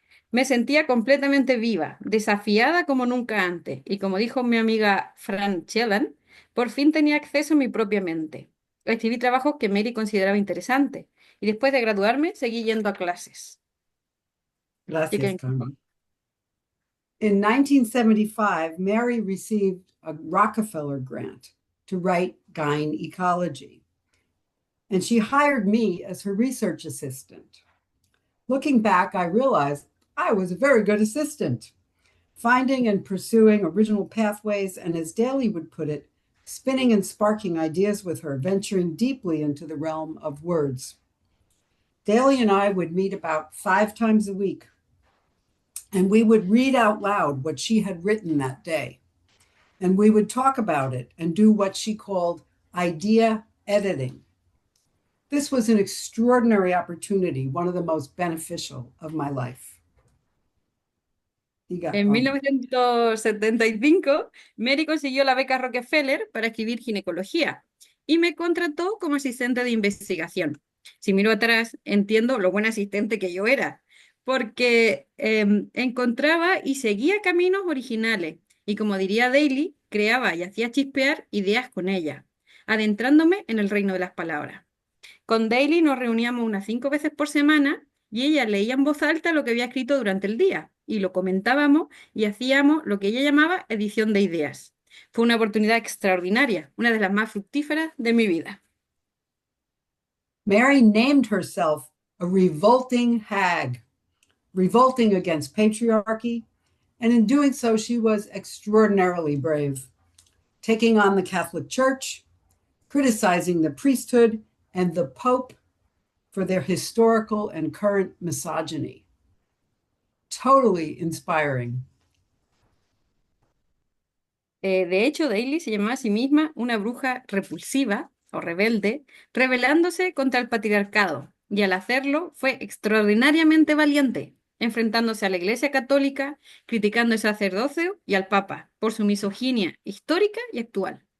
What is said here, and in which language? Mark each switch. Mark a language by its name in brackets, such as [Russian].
[Spanish] Me sentía completamente viva, desafiada como nunca antes, y como dijo mi amiga Fran Chelan, por fin tenía acceso a mi propia mente. Escribí trabajos que Mary consideraba interesantes, y después de graduarme seguí yendo a clases. Gracias, Carmen. [English] In 1975, Mary received a Rockefeller grant to write Gyn Ecology, and she hired me as her research assistant. Looking back, I realized I was a very good assistant, finding and pursuing original pathways, and as Daly would put it, spinning and sparking ideas with her, venturing deeply into the realm of words. Daly and I would meet about 5 times a week, and we would read out loud what she had written that day. And we would talk about it and do what she called idea editing. This was an extraordinary opportunity, one of the most beneficial of my life. [Spanish] En 1975, Mary consiguió la beca Rockefeller para escribir ginecología y me contrató como asistente de investigación. Si miro atrás, entiendo lo buen asistente que yo era, porque encontraba y seguía caminos originales. Y como diría Daly, creaba y hacía chispear ideas con ella, adentrándome en el reino de las palabras. Con Daily nos reuníamos unas 5 veces por semana y ella leía en voz alta lo que había escrito durante el día y lo comentábamos y hacíamos lo que ella llamaba edición de ideas. Fue una oportunidad extraordinaria, una de las más fructíferas de mi vida. [English] Mary named herself a revolting hag, revolting against patriarchy, and in doing so, she was extraordinarily brave, taking on the Catholic Church, criticizing the priesthood and the Pope for their historical and current misogyny. Totally inspiring. [Spanish] De hecho, Daily se llamaba a sí misma una bruja repulsiva o rebelde, rebelándose contra el patriarcado, y al hacerlo fue extraordinariamente valiente, enfrentándose a la Iglesia Católica, criticando el sacerdocio y al Papa por su misoginia histórica y actual.